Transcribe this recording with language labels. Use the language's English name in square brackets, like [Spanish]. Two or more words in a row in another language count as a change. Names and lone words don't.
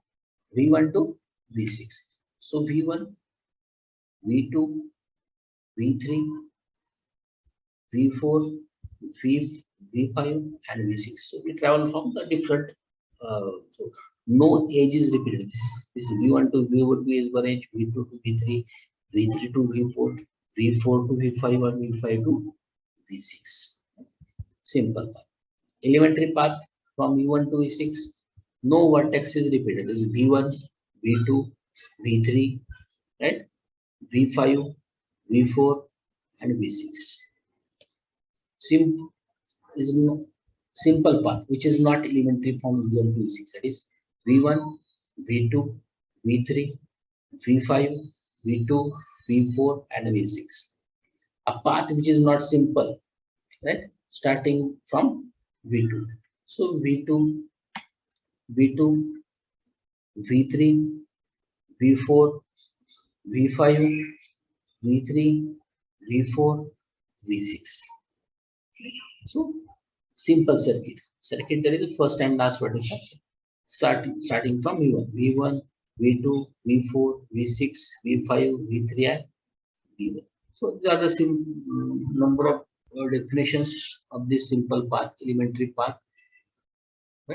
[English] V1 to V6. So V1, V2, V3, V4, V5 and V6. So we travel from the different so no edge is repeated. This is V1 to V1 is one edge, V2 to V3, V3 to V4, V4 to V5 and V5 to V6. Simple path. Elementary path from V1 to V6. No vertex is repeated. This is V1, V2, V3, right? V5, V4 and V6. Is no simple path which is not elementary from V1 to V6. That is V1, V2, V3, V5, V2, V4 and V6. A path which is not simple, right? Starting from V2. So V2, V2, V3, V4, V5, V3, V4, V6. So simple circuit. Circuit there is the first and last vertex. Starting from V1, V2, V4, V6, V5, V3 and V1. So these are the number of definitions of this simple path, elementary path, right?